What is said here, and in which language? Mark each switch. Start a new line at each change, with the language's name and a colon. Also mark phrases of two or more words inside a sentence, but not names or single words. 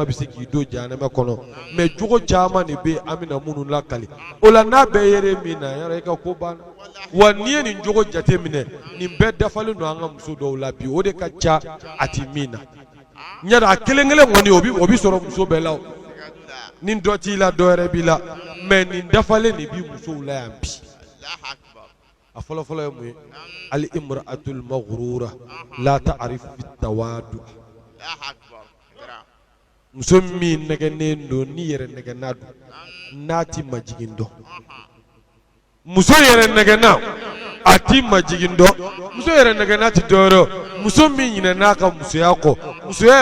Bambara: bɛ se k'i don jahanama kɔnɔ mais jogo caman de bɛ an bɛna minnu lakali o la n'a bɛɛ yɛrɛ min na yɛrɛ i ka ko banna wa n'i ye nin jogo jate minɛ nin bɛɛ dafalen don an ka muso dɔw la bi o de ka ca a ti min na ɲɛda a kelen-kelen kɔni o bɛ sɔrɔ muso bɛɛ la ni dɔ t'i la dɔ yɛrɛ b'i la mais nin dafalen de b'i musow la yan bi a fɔlɔ-fɔlɔ ye mun ye
Arabic: المرأة المغرورة لا تعرف في التواضع
Bambara: muso min nɛgɛnnen don ni yɛrɛ nɛgɛnna don n'a ti majigin dɔn muso yɛrɛ nɛgɛnna a ti majigin dɔn muso yɛrɛ nɛgɛnna ti dɔwɛrɛ muso min ɲinɛn'a ka musoya kɔ musoya